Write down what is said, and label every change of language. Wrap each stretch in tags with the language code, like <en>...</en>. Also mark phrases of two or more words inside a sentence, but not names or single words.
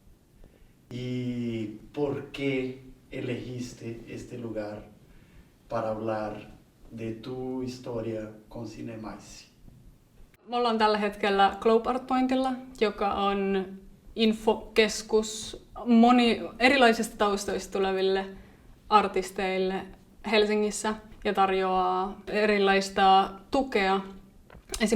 <es>y por qué elegiste este lugar para hablar de tu historia con Cinemaissi.</es> <fi>Me ollaan tällä hetkellä Globe Art Pointilla, joka on infokeskus erilaisista taustoista tuleville artisteille Helsingissä ja tarjoaa erilaista tukea esim.</fi>